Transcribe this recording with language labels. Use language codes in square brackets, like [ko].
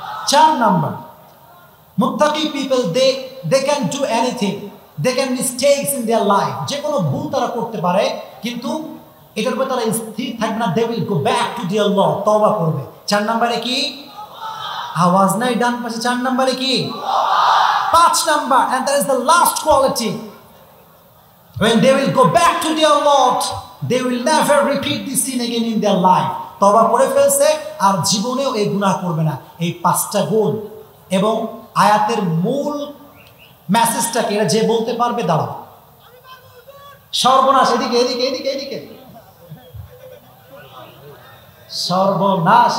[bn] চার নাম্বার, মুত্তাকি people [en] they can do anything, they can mistakes in their life, [bn] যে কোনো ভুল তারা করতে পারে কিন্তু এটার উপর তারা স্থির থাকবে না, [en] they will go back to their Lord, [bn] তওবা করবে। চার নাম্বারে কি? আওয়াজ নাই ডান পাশে। চার নাম্বারে কি? পাঁচ number, [en] and that is the last quality, when they will go back to their Lord, they will never repeat this sin again in their life. [bn] তওবা করে ফেলছে আর জীবনেও এই গুনাহ করবে না। এই পাঁচটা গুণ এবং আয়াতের মূল মেসেজটাকে এরা যে বলতে পারবে, দাঁড়াও। সর্বনাশ, এদিকে এদিকে এদিকে এদিকে, সর্বনাশ।